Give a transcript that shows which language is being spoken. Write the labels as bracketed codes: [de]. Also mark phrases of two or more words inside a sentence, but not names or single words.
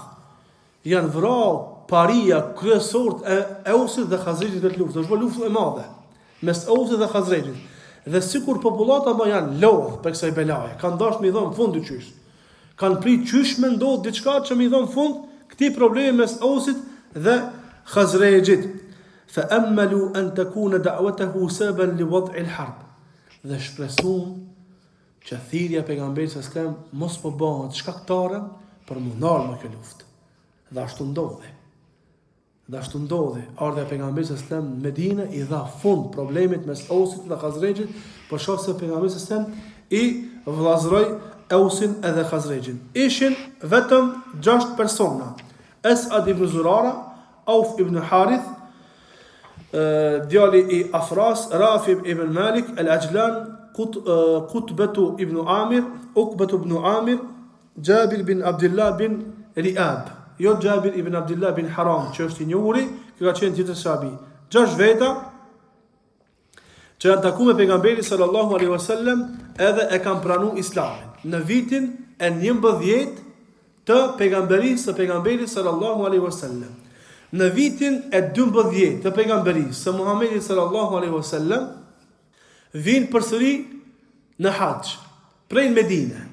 [sq] Janë vrarë paria kryesorët e Ausit dhe Khazrejit në luftë. Është luftë e madhe mes Ausit dhe Khazrejit. Dhe sikur popullata më janë lodh për kësaj belaje, kanë dashur mi dhon fund qysh. Kanë prit qysh me ndodh diçka që mi dhon fund këtij problemi mes Ausit dhe Khazrejit. [ar] فأملوا أن تكون دعوته سببا لوضع الحرب. [sq] Dhe shpresuan që thirrja e pejgamberit [ar] صلى الله عليه وسلم [sq] mos po bëhet shkaktare për mu ndalë me kjo luftë. Dhe ashtu ndodhi. Ardha e pejgamberit [ar] صلى الله عليه وسلم [sq] në Medinë i dha fund problemit mes Ausit dhe Khazrejit, por shkak se pejgamberi sallallahu alaihi wasallam i vllazëroi Ausin edhe Khazrejin. Ishin vetëm 6 persona: Asad ibn Zurara, Auf ibn Harith, djali i Afras, Rafi ibn Malik, Al-Ajlan, Qutbatu ibn Amir, Uqbatu ibn Amir, Jabir bin Abdullah bin Riab. Jo Jabir ibn Abdullah bin Haram, që është i njohuri, kjo ka qenë tjetër sahabi. 6 veta që janë takuar me pejgamberin [ar] صلى الله عليه وسلم [sq] edhe e kanë pranuar Islamin në vitin e 11 të pejgamberisë së pejgamberit [ar] صلى الله عليه وسلم. [sq] Në vitin e 12 të pejgamberisë së Muhamedit [ar] صلى الله عليه وسلم [sq] vinë përsëri në haxh prej Medine.